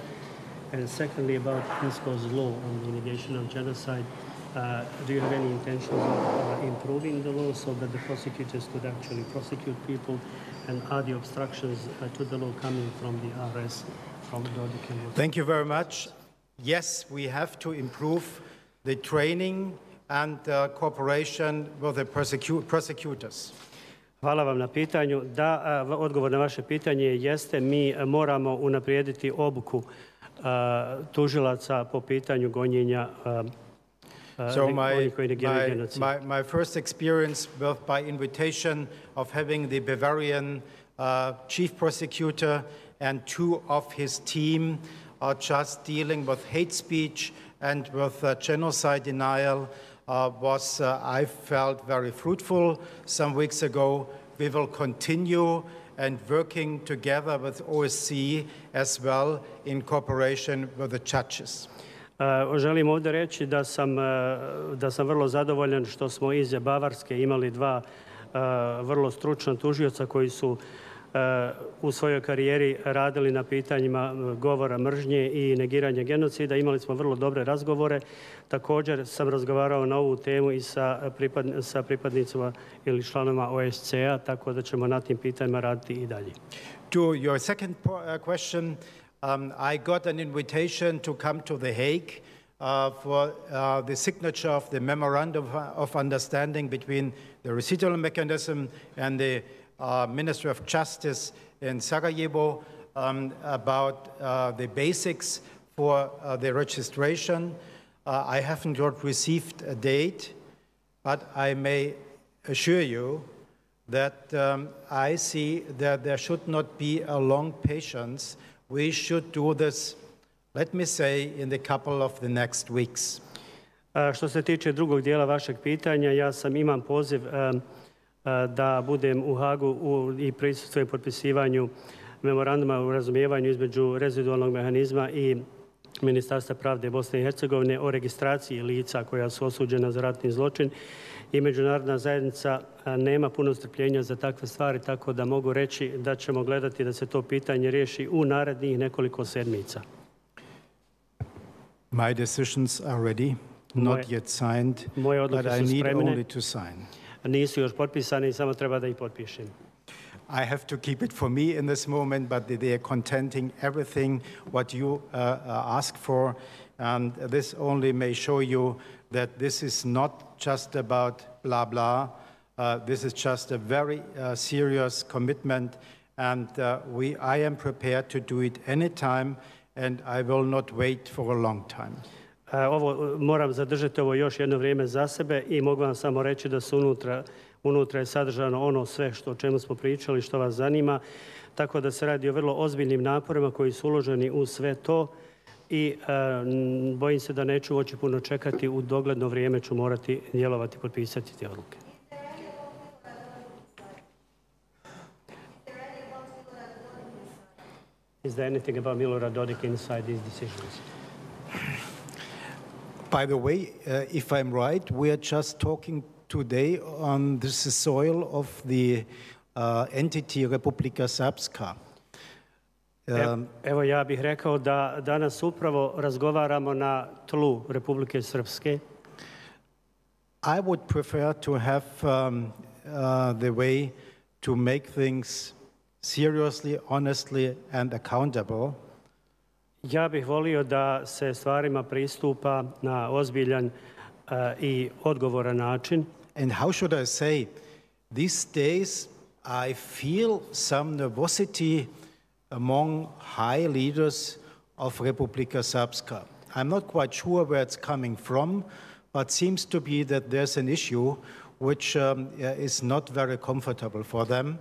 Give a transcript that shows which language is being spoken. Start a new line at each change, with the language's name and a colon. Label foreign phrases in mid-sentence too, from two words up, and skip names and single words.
English: And secondly, about INSCO's law on the negation of genocide, do you have any intentions of improving the law so that the prosecutors could actually prosecute people? And are the obstructions to the law coming from the RS, from Dodik and Thank you very much. Yes, we have to improve the training and cooperation with the prosecutors.
Bosnian: Hvala vam na pitanju. Da, odgovor na vaše pitanje jeste mi moramo unaprijediti obuku tužilaca po pitanju gonjenja onih koji negiraju genocid.
English: My first experience by invitation of having the Bavarian chief prosecutor and 2 of his team are just dealing with hate speech and with genocide denial was, I felt, very fruitful some weeks ago. We will continue and working together with OSCE as well in cooperation with the judges.
Bosnian: Želim ovdje reći da sam vrlo zadovoljan što smo iz Bavarske imali 2 vrlo stručna tužioca koji su u svojoj karijeri radili na pitanjima govora mržnje i negiranja genocida. Imali smo vrlo dobre razgovore. Također sam razgovarao na ovu temu i sa pripadnicima ili članovima OSCE-a, tako da ćemo na tim pitanjima raditi i dalje.
English: To your second question, I got an invitation to come to The Hague for the signature of the Memorandum of Understanding between the residual mechanism and the Ministry of Justice in Sarajevo about the basics for the registration. I haven't yet received a date, but I may assure you that I see that there should not be a long patience. We should do this, let me say, in the couple of the next weeks.
Bosnian: Što se tiče drugog dijela vašeg pitanja, imam poziv da budem u Hagu i prisustvujem potpisivanju memoranduma o razumijevanju između rezidualnog mehanizma i Ministarstva pravde Bosne i Hercegovine o registraciji lica koja su osuđena za ratni zločin i međunarodna zajednica nema puno strpljenja za takve stvari, tako da mogu reći da ćemo gledati da se to pitanje riješi u narednih nekoliko sedmica.
English: My decisions are ready, not yet signed, but I need only to sign.
Bosnian: Nisu još potpisani, samo treba da ih potpišem.
English: I have to keep it for me in this moment, but they are contenting everything what you ask for. And this only may show you that this is not just about blah, blah. This is just a very serious commitment, and I am prepared to do it anytime, and I will not wait for a long time.
Bosnian: Moram zadržati ovo još jedno vrijeme za sebe i mogu vam samo reći da su unutra je sadržano ono sve o čemu smo pričali, što vas zanima. Tako da se radi o vrlo ozbiljnim naporima koji su uloženi u sve to i bojim se da neću moći puno čekati. U dogledno vrijeme ću morati djelovati, potpisati te odluke.
English: Is there anything about Milorad Dodik inside these decisions? By the way, if I'm right, we are just talking today on the soil of the entity Republika Srpska.
Bosnian: Evo, ja bih rekao da danas upravo razgovaramo na tlu Republike Srpske.
English: I would prefer to have the way to make things seriously, honestly and accountable.
Bosnian: Ja bih volio da se stvarima pristupa na ozbiljan i odgovoran način.
English: And how should I say, these days I feel some nervosity among high leaders of Republika Srpska. I'm not quite sure where it's coming from, but seems to be that there's an issue which is not very comfortable for them.